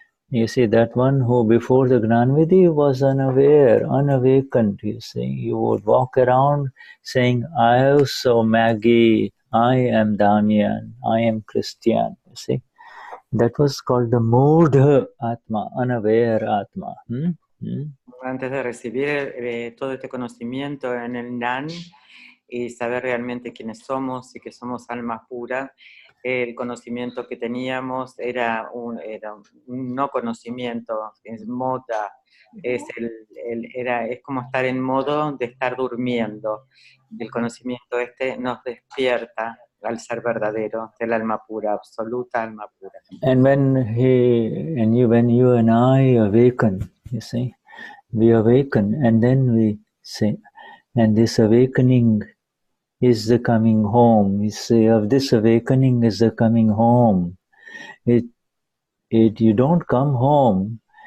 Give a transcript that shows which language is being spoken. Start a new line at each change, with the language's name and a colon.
English: You see, that one who before the Gnani Vidhi was unaware, unawakened, you see. You would walk around saying, I am so Maggie, I am Damian, I am Cristian, you see. That was called the Mood Atma, unaware Atma.
Spanish: Antes de recibir todo este conocimiento en el Gnan y saber realmente quiénes somos y que somos alma pura, el conocimiento que teníamos era un no conocimiento, es moda, es como estar en modo de estar durmiendo. El conocimiento nos despierta al ser verdadero, del alma pura, absoluta alma pura.
English: And when you and I awaken, you see, we awaken, and then we say, and this awakening is the coming home. You say, of this awakening is the coming home. You don't come home.